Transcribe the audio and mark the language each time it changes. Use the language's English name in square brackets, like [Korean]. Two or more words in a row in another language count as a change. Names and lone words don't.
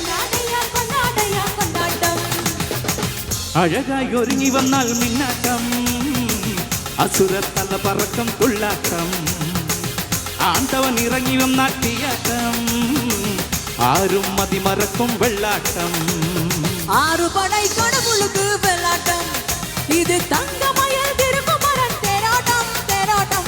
[Malayalam] അഴകായി ഒരുങ്ങി വന്നാൽ മിന്നാട്ടം, അസുര തല പറക്കം തുള്ളാട്ടം. ആണ്ടവൻ ഇറങ്ങി വന്നാൽ തീയാട്ടം, ആരും മതിമറക്കും വെള്ളാട്ടം. [Tamil] ஆறு படை கடவுளுக்கு வெள்ளாட்டம், இது தங்கமயில் திருக்குமரன் தேராட்டம் தேராட்டம்.